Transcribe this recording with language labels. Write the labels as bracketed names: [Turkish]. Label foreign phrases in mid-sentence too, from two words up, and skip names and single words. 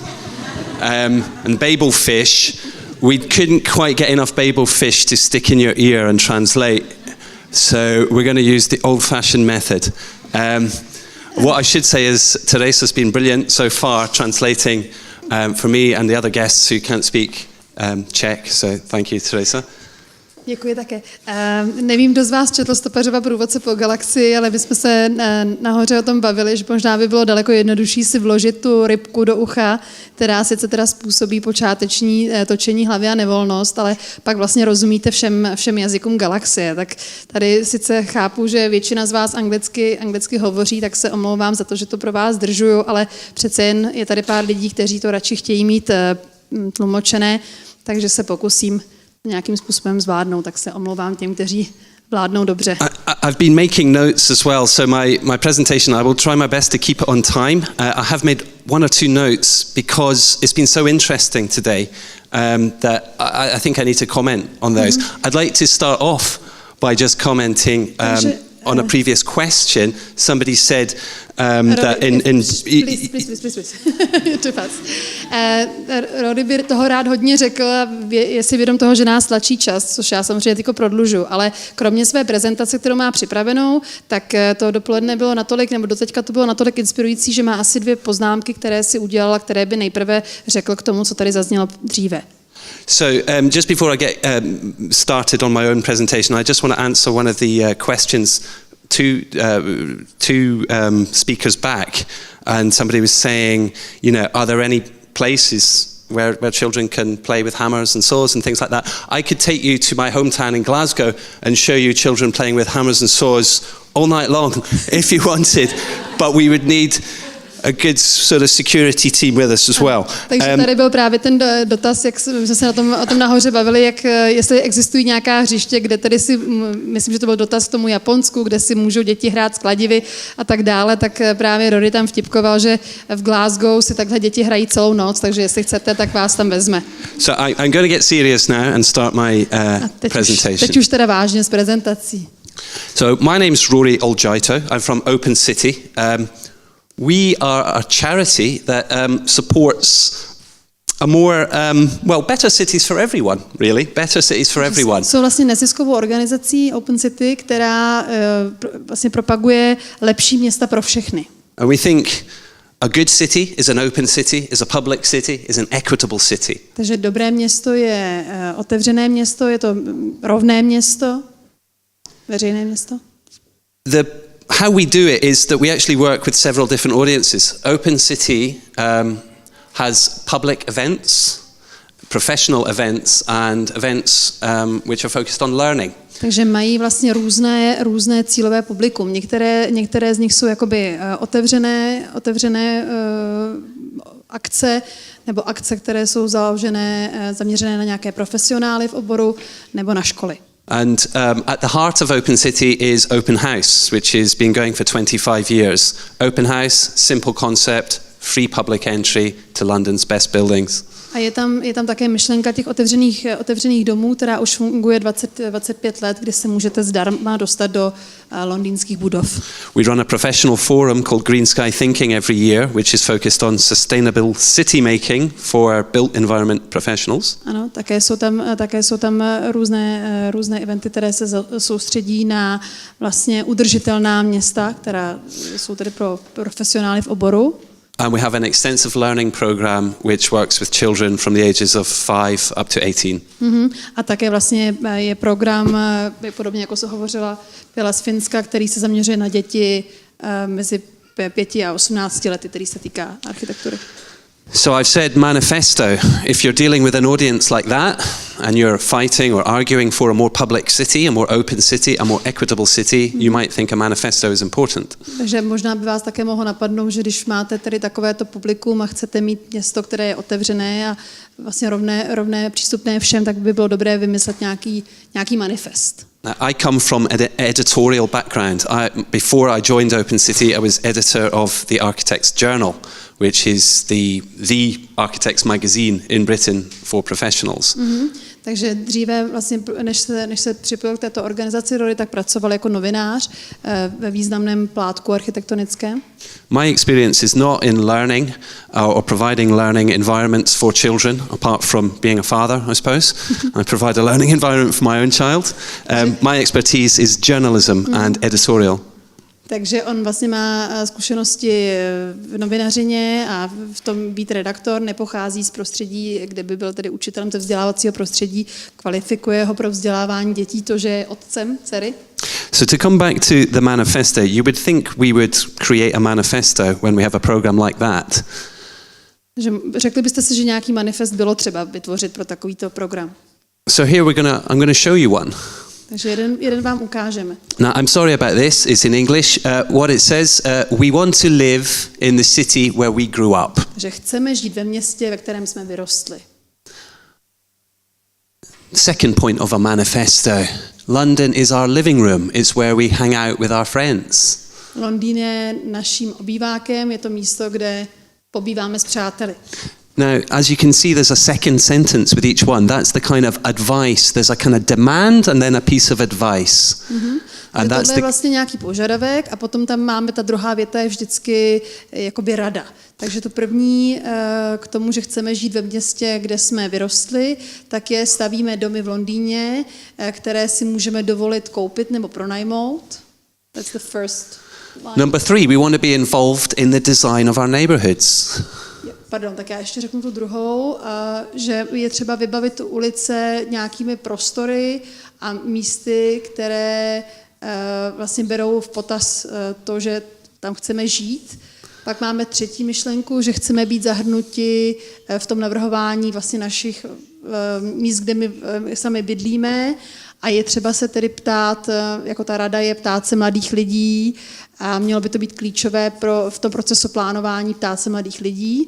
[English] And Babelfish, we couldn't quite get enough Babelfish to stick in your ear and translate. So we're going to use the old-fashioned method. What I should say is Teresa's been brilliant so far translating for me and the other guests who can't speak Czech. So thank you, Teresa. [Czech] Děkuji také. Nevím, kdo z vás četl Stopařova průvodce po galaxii, ale my jsme se nahoře o tom bavili, že možná by bylo daleko jednodušší si vložit tu rybku do ucha, která sice teda způsobí počáteční točení hlavy a nevolnost, ale pak vlastně rozumíte všem jazykům galaxie. Tak tady sice chápu, že většina z vás anglicky hovoří, tak se omlouvám za to, že to pro vás zdržuju, ale přece jen je tady pár lidí, kteří to radši chtějí mít tlumočené, takže se pokusím nějakým způsobem zvládnout, tak se omlouvám těm, kteří vládnou dobře. [English] I've been making notes as well, so my presentation, I will try my best to keep it on time. I have made one or two notes because it's been so interesting today that I think I need to comment on those. I'd like to start off by just commenting on a previous question. Somebody said that Please. [Czech] Rody by toho rád hodně řekl a je si vědom toho, že nás tlačí čas, což já samozřejmě tyko prodlužu, ale kromě své prezentace, kterou má připravenou, tak to dopoledne bylo natolik, nebo doteďka to bylo natolik inspirující, že má asi 2 poznámky, které si udělala, které by nejprve řekl k tomu, co tady zaznělo dříve. [English] So just before I get started on my own presentation, I just want to answer one of the questions two speakers back, and somebody was saying, are there any places where children can play with hammers and saws and things like that? I could take you to my hometown in Glasgow and show you children playing with hammers and saws all night long if you wanted, but we would need a good sort of security team with us as well. [Czech] Takže tady byl právě ten dotaz, jak jsme se o tom nahoře bavili, jestli existují nějaká hřiště, kde tady myslím, že to byl dotaz k tomu Japonsku, kde si můžou děti hrát s kladivy a tak dále, tak právě Rory tam vtipkoval, že v Glasgow si takhle děti hrají celou noc, takže jestli chcete, tak vás tam vezme. [English] So I'm going to get serious now and start my presentation. [Czech] Teď už teda vážně s prezentací. [English] So my name's Rory Oljaito. I'm from Open City. We are a charity that supports a more, better cities for everyone, really. Better cities for everyone. [Czech] Jsou vlastně neziskovou organizací Open City, která vlastně propaguje lepší města pro všechny. [English] And we think a good city is an open city, is a public city, is an equitable city. [Czech] Takže dobré město je otevřené město, je to rovné město, veřejné město. [English] How we do it is that we actually work with several different audiences. Open City has public events, professional events, and events which are focused on learning. [Czech] Takže mají vlastně různé cílové publikum. Některé z nich jsou jakoby otevřené akce, nebo akce, které jsou zaměřené na nějaké profesionály v oboru nebo na školy. [English] And at the heart of Open City is Open House, which has been going for 25 years. Open House, simple concept, free public entry to London's best buildings. [Czech] A je tam také myšlenka těch otevřených domů, která už funguje 25 let, kdy se můžete zdarma dostat do londýnských budov. [English] We run a professional forum called Green Sky Thinking every year, which is focused on sustainable city making for built environment professionals. [Czech] Ano, také jsou tam různé eventy, které se soustředí na vlastně udržitelná města, která jsou tedy pro profesionály v oboru. [English] And we have an extensive learning program which works with children from the ages of 5 up to 18. [Czech] A také vlastně je program, podobně jako se hovořila Pěla z Finska, který se zaměřuje na děti mezi 5 a 18 lety, který se týká architektury. [English] So I've said manifesto. If you're dealing with an audience like that and you're fighting or arguing for a more public city, a more open city, a more equitable city, you might think a manifesto is important. [Czech] Takže možná by vás také mohlo napadnout, že když máte tedy takovéto publikum a chcete mít město, které je otevřené a vlastně rovné přístupné všem, tak by bylo dobré vymyslet nějaký manifest. [English] I come from an editorial background. Before I joined Open City, I was editor of the Architects Journal, which is the architects magazine in Britain for professionals. [Czech] Takže dříve, vlastně, než se připojil k této organizaci Rory, tak pracoval jako novinář ve významném plátku architektonickém. [English] My experience is not in learning or providing learning environments for children, apart from being a father, I suppose. I provide a learning environment for my own child. My expertise is journalism and editorial. [Czech] Takže on vlastně má zkušenosti v novinařině a v tom být redaktor, nepochází z prostředí, kde by byl tedy učitelem ze vzdělávacího prostředí, kvalifikuje ho pro vzdělávání dětí, to, že je otcem dcery. [English] So to come back to the manifesto, you would think we would create a manifesto when we have a program like that. [Czech] Že řekli byste si, že nějaký manifest bylo třeba vytvořit pro takovýto program. [English] So here I'm going to show you one. [Czech] Takže jeden vám ukážeme. [English] Now, I'm sorry about this. It's in English. What it says, we want to live in the city where we grew up. [Czech] Že chceme žít ve městě, ve kterém jsme vyrostli. [English] Second point of a manifesto. London is our living room. It's where we hang out with our friends. [Czech] Londýn je naším obývákem, je to místo, kde pobýváme s přáteli. [English] Now, as you can see, there's a second sentence with each one. That's the kind of advice. There's a kind of demand and then a piece of advice. [Czech] And tohle je vlastně nějaký požadavek a potom tam máme, ta druhá věta je vždycky jakoby rada. Takže to první k tomu, že chceme žít ve městě, kde jsme vyrostli, tak je stavíme domy v Londýně, které si můžeme dovolit koupit nebo pronajmout. [English] That's the first line. Number 3, we want to be involved in the design of our neighborhoods. [Czech] Pardon, tak já ještě řeknu tu druhou, že je třeba vybavit tu ulice nějakými prostory a místy, které vlastně berou v potaz to, že tam chceme žít. Pak máme třetí myšlenku, že chceme být zahrnuti v tom navrhování vlastně našich míst, kde my sami bydlíme a je třeba se tedy ptát, jako ta rada je ptát se mladých lidí a mělo by to být klíčové v tom procesu plánování ptát se mladých lidí.